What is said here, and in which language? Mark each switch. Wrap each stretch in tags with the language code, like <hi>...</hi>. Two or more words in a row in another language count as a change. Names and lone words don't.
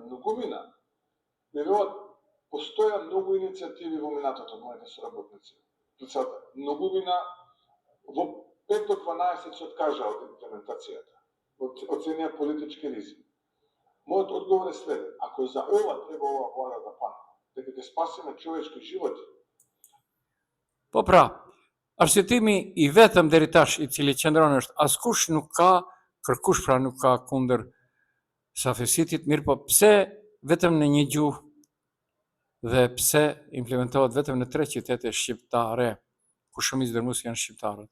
<mk>Многумина, веруват, постоја многу иницијативи во минатото од моите соработници. Многумина во 5 до 12 се откажа од имплементацијата. Оценија политички ризик. Мојот одговор е следен. Ако за ова треба ова влада да пане, дека ќе спасиме човечки животи.</mk> <sq>Po pra, arsyetimi i vetëm deri tash i cili qëndron është askush nuk ka, kërkush pra nuk ka kundër Safi Cityt, mirë po pse vetëm në një gjuhë dhe pse implementohet vetëm në 3 qytete shqiptare, ku shumica dërmues janë shqiptarët.</sq>